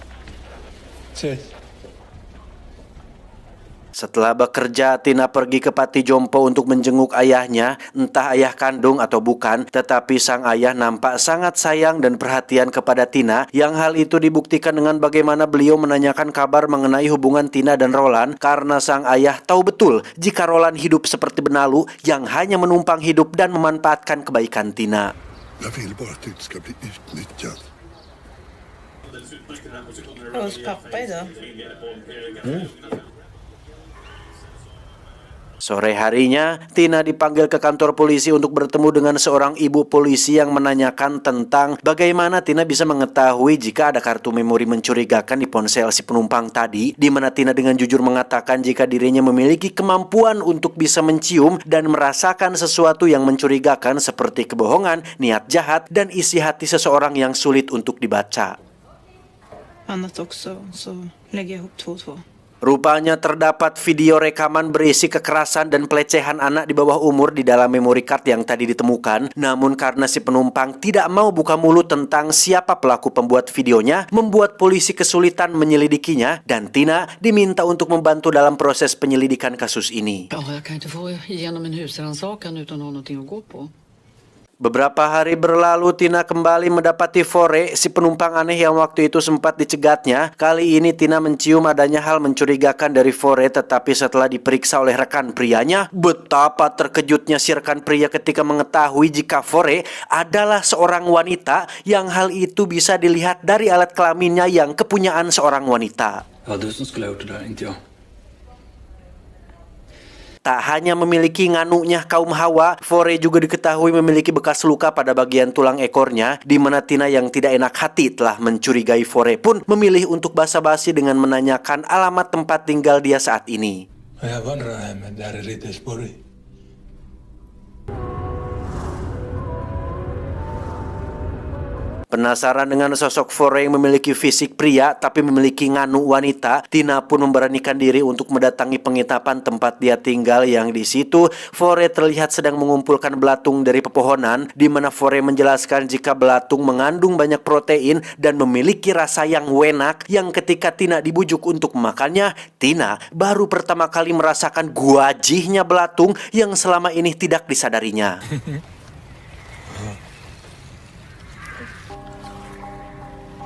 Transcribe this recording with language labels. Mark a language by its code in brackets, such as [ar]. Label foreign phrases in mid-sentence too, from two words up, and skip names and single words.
[id] Setelah bekerja, Tina pergi ke Pati Jompo untuk menjenguk ayahnya, entah ayah kandung atau bukan, tetapi sang ayah nampak sangat sayang dan perhatian kepada Tina, yang hal itu dibuktikan dengan bagaimana beliau menanyakan kabar mengenai hubungan Tina dan Roland, karena sang ayah tahu betul jika Roland hidup seperti benalu yang hanya menumpang hidup dan memanfaatkan kebaikan Tina. [sv] Jag vill bara att du inte ska bli utnyttjad. Hos pappa idag. [id] Sore harinya, Tina dipanggil ke kantor polisi untuk bertemu dengan seorang ibu polisi yang menanyakan tentang bagaimana Tina bisa mengetahui jika ada kartu memori mencurigakan di ponsel si penumpang tadi, di mana Tina dengan jujur mengatakan jika dirinya memiliki kemampuan untuk bisa mencium dan merasakan sesuatu yang mencurigakan seperti kebohongan, niat jahat, dan isi hati seseorang yang sulit untuk dibaca. [sv] Annat också, så lägger jag ihop 2 och 2. [id] Rupanya terdapat video rekaman berisi kekerasan dan pelecehan anak di bawah umur di dalam [en] memory card [id] yang tadi ditemukan. Namun karena si penumpang tidak mau buka mulut tentang siapa pelaku pembuat videonya, membuat polisi kesulitan menyelidikinya, dan Tina diminta untuk membantu dalam proses penyelidikan kasus ini. [sv] Ja, jag kan inte få igenom en husrannsakan utan att ha någonting att gå på. [id] Beberapa hari berlalu, Tina kembali mendapati Fore, si penumpang aneh yang waktu itu sempat dicegatnya. Kali ini Tina mencium adanya hal mencurigakan dari Fore, tetapi setelah diperiksa oleh rekan prianya, betapa terkejutnya si rekan pria ketika mengetahui jika Fore adalah seorang wanita, yang hal itu bisa dilihat dari alat kelaminnya yang kepunyaan seorang wanita. [sv] Ja, du som skulle ha gjort det där, inte jag. [id] Tak hanya memiliki nganunya kaum Hawa, Fore juga diketahui memiliki bekas luka pada bagian tulang ekornya, di mana Tina yang tidak enak hati telah mencurigai Fore pun memilih untuk basa-basi dengan menanyakan alamat tempat tinggal dia saat ini. [sv] Jag vandrar hem där i Riddersborg. [id] Penasaran dengan sosok Fore yang memiliki fisik pria tapi memiliki nganu wanita, Tina pun memberanikan diri untuk mendatangi penginapan tempat dia tinggal, yang di situ Fore terlihat sedang mengumpulkan belatung dari pepohonan, di mana Fore menjelaskan jika belatung mengandung banyak protein dan memiliki rasa yang enak, yang ketika Tina dibujuk untuk memakannya, Tina baru pertama kali merasakan guajihnya belatung yang selama ini tidak disadarinya.